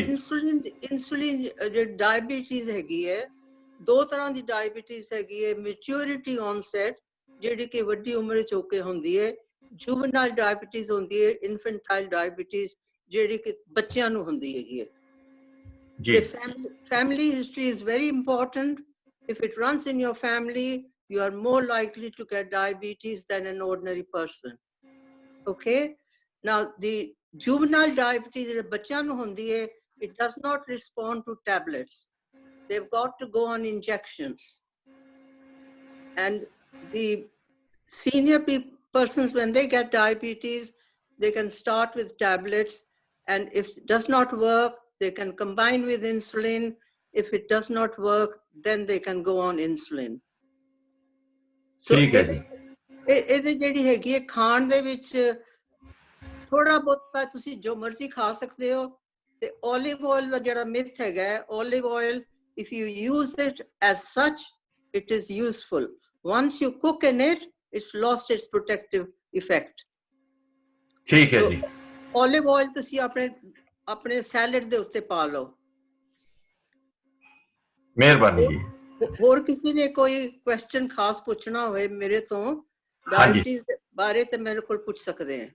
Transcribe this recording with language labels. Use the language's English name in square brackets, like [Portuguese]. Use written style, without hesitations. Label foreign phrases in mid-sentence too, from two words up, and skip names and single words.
[Punjabi] ਇਨਸੂਲਿਨ ਜਿਹੜੀ ਡਾਇਬੀਟੀਜ਼ ਹੈਗੀ ਹੈ, 2 ਤਰ੍ਹਾਂ ਦੀ ਡਾਇਬੀਟੀਜ਼ ਹੈਗੀ ਹੈ। [English] maturity onset, [Punjabi] ਜਿਹੜੀ ਕਿ ਵੱਡੀ ਉਮਰ ਵਿੱਚ ਹੋ ਕੇ ਹੁੰਦੀ ਹੈ। [English] juvenile diabetes [Punjabi] ਹੁੰਦੀ ਹੈ। [English] infantile diabetes, [Punjabi] ਜਿਹੜੀ ਕਿ ਬੱਚਿਆਂ ਨੂੰ ਹੁੰਦੀ ਹੈਗੀ ਹੈ। ਜੀ। [English] Family history is very important. If it runs in your family, you are more likely to get diabetes than an ordinary person. Okay? Now, the juvenile diabetes, [Punjabi] ਬੱਚਿਆਂ ਨੂੰ ਹੁੰਦੀ ਹੈ, [English] it does not respond to tablets. They've got to go on injections. And the senior persons, when they get diabetes, they can start with tablets. And if it does not work, they can combine with insulin. If it does not work, then they can go on insulin. [Punjabi] So ਇਹਦੇ ਜਿਹੜੀ ਹੈਗੀ ਹੈ ਖਾਣ ਦੇ ਵਿੱਚ ਥੋੜਾ ਬਹੁਤਾ ਤੁਸੀਂ ਜੋ ਮਰਜ਼ੀ ਖਾ ਸਕਦੇ ਹੋ। ਤੇ [English] olive oil [Punjabi] ਦਾ ਜਿਹੜਾ ਮਿਥ ਹੈਗਾ, [English] olive oil, if you use it as such, it is useful. Once you cook in it, it's lost its protective effect. [Punjabi] ਠੀਕ ਹੈ ਜੀ। [English] olive oil [Punjabi] ਤੁਸੀਂ ਆਪਣੇ ਸੈਲਡ ਦੇ ਉੱਤੇ ਪਾ ਲਓ। ਮਿਹਰਬਾਨੀ ਜੀ। ਹੋਰ ਕਿਸੇ ਨੇ ਕੋਈ ਕੁਐਸਚਨ ਖਾਸ ਪੁੱਛਣਾ ਹੋਵੇ ਮੇਰੇ ਤੋਂ ਡਾਇਬੀਟੀਜ਼ ਬਾਰੇ, ਤੇ ਮੇਰੇ ਕੋਲ ਪੁੱਛ ਸਕਦੇ ਆ।